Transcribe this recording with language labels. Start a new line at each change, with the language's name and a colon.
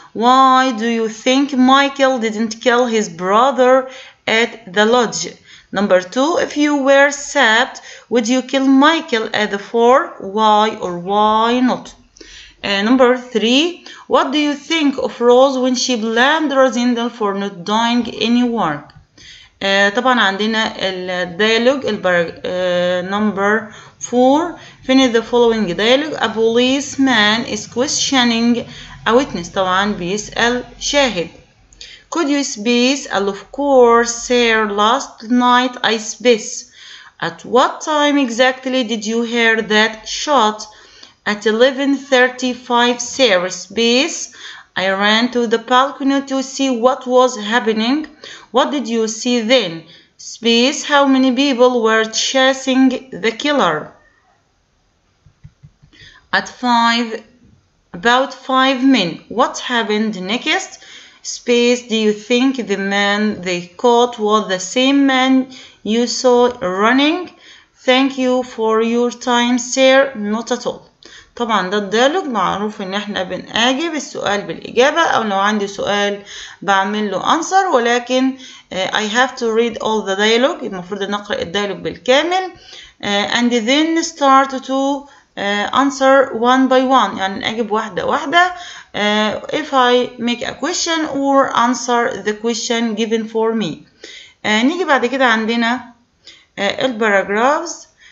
English: Why do you think Michael didn't kill his brother at the lodge? Number 2. If you were Sabt, would you kill Michael at the fort? Why or why not? Number 3. What do you think of Rose when she blamed Rosendal for not doing any work?
Arabic: طبعا عندنا الديالوج
English: number 4. finish the following dialogue. A policeman is questioning a witness.
Arabic: طبعا بيسأل شاهد.
English: Could you space? Of course, sir. Last night I space. At what time exactly did you hear that shot? At 11:35 sir. Space. I ran to the balcony to see what was happening. What did you see then? Space. How many people were chasing the killer? At about 5 men. What happened next? Space. Do you think the man they caught was the same man you saw running? Thank you for your time, sir. Not at all.
Arabic: طبعا ده الديالوج معروف ان احنا بنجيب السؤال بالاجابه، او لو عندي سؤال بعمل له answer، ولكن
English: I have to read all the dialogue.
Arabic: المفروض نقرا الديالوج بالكامل
English: and then start to answer one by one،
Arabic: يعني اجيب واحده واحده
English: if I make a question or answer the question given for me.
Arabic: نيجي بعد كده عندنا الباراجرافز.